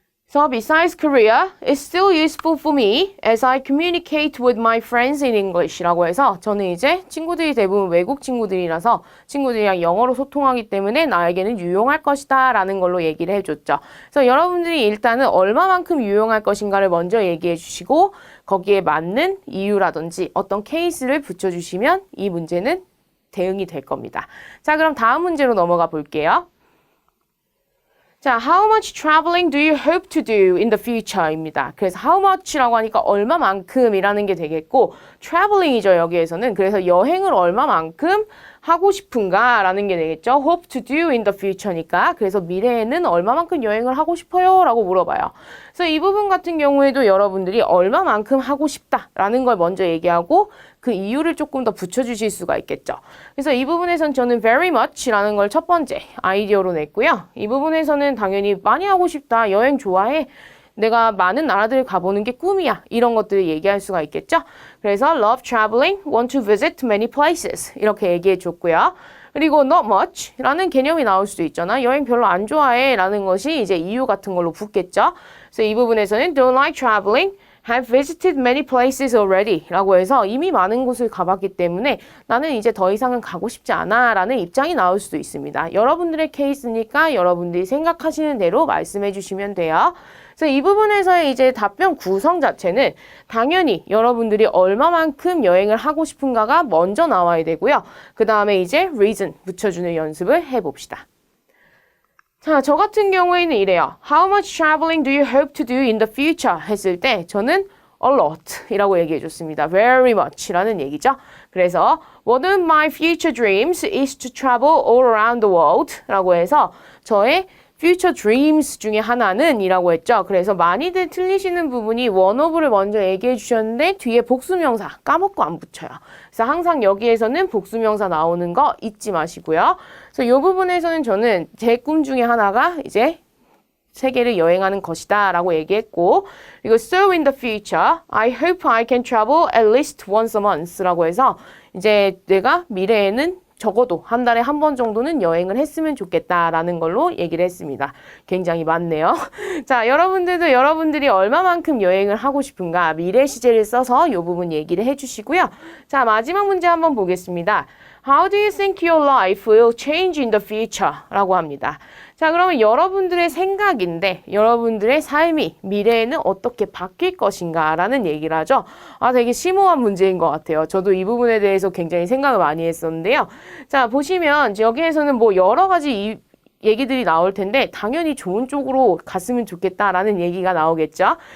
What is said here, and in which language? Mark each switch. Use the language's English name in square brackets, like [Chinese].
[English] So besides Korea, it's still useful for me as I communicate with my friends in English [Korean] 라고 해서 저는 이제 친구들이 대부분 외국 친구들이라서 친구들이랑 영어로 소통하기 때문에 나에게는 유용할 것이다 라는 걸로 얘기를 해줬죠. 그래서 여러분들이 일단은 얼마만큼 유용할 것인가를 먼저 얘기해 주시고 거기에 맞는 이유라든지 어떤 케이스를 붙여주시면 이 문제는 대응이 될 겁니다. 자, 그럼 다음 문제로 넘어가 볼게요. 자, [English] how much traveling do you hope to do in the future? [Korean] 입니다. 그래서 how much라고 하니까 얼마만큼이라는 게 되겠고 traveling이죠, 여기에서는. 그래서 여행을 얼마만큼 하고 싶은가 라는 게 되겠죠. [English] hope to do in the future니까. [Korean] 그래서 미래에는 얼마만큼 여행을 하고 싶어요? 라고 물어봐요. 그래서 이 부분 같은 경우에도 여러분들이 얼마만큼 하고 싶다 라는 걸 먼저 얘기하고 그 이유를 조금 더 붙여주실 수가 있겠죠. 그래서 이 부분에선 저는 very much라는 걸 첫 번째 아이디어로 냈고요. 이 부분에서는 당연히 많이 하고 싶다, 여행 좋아해, 내가 많은 나라들을 가보는 게 꿈이야, 이런 것들을 얘기할 수가 있겠죠. 그래서 [English] love traveling, want to visit many places [Korean] 이렇게 얘기해 줬고요. 그리고 not much 라는 개념이 나올 수도 있잖아. 여행 별로 안 좋아해 라는 것이 이제 이유 같은 걸로 붙겠죠. 그래서 이 부분에서는 [English] don't like traveling, have visited many places already [Korean] 라고 해서 이미 많은 곳을 가봤기 때문에 나는 이제 더 이상은 가고 싶지 않아 라는 입장이 나올 수도 있습니다. 여러분들의 케이스니까 여러분들이 생각하시는 대로 말씀해 주시면 돼요. 그래서 이 부분에서의 이제 답변 구성 자체는 당연히 여러분들이 얼마만큼 여행을 하고 싶은가가 먼저 나와야 되고요. 그 다음에 이제 reason 붙여주는 연습을 해봅시다. 자, 저 같은 경우에는 이래요. [English] How much traveling do you hope to do in the future? [Korean] 했을 때 저는 a lot 이라고 얘기해 줬습니다. very much 라는 얘기죠. 그래서 [English] one of my future dreams is to travel all around the world [Korean] 라고 해서 저의 [English] future dreams [Korean] 중에 하나는 이라고 했죠. 그래서 많이들 틀리시는 부분이 one of를 먼저 얘기해 주셨는데 뒤에 복수명사 까먹고 안 붙여요. 그래서 항상 여기에서는 복수명사 나오는 거 잊지 마시고요. 그래서 이 부분에서는 저는 제 꿈 중에 하나가 이제 세계를 여행하는 것이다 라고 얘기했고, 그리고 [English] so in the future, I hope I can travel at least once a month [Korean] 라고 해서 이제 내가 미래에는 적어도 한 달에 한 번 정도는 여행을 했으면 좋겠다라는 걸로 얘기를 했습니다. 굉장히 많네요. 자, 여러분들도 여러분들이 얼마만큼 여행을 하고 싶은가 미래 시제를 써서 이 부분 얘기를 해주시고요. 자, 마지막 문제 한번 보겠습니다. [English] How do you think your life will change in the future? [Korean] 라고 합니다. 자, 그러면 여러분들의 생각인데 여러분들의 삶이 미래에는 어떻게 바뀔 것인가 라는 얘기를 하죠. 아, 되게 심오한 문제인 것 같아요. 저도 이 부분에 대해서 굉장히 생각을 많이 했었는데요. 자, 보시면 여기에서는 뭐 여러 가지 얘기들이 나올 텐데 당연히 좋은 쪽으로 갔으면 좋겠다라는 얘기가 나오겠죠.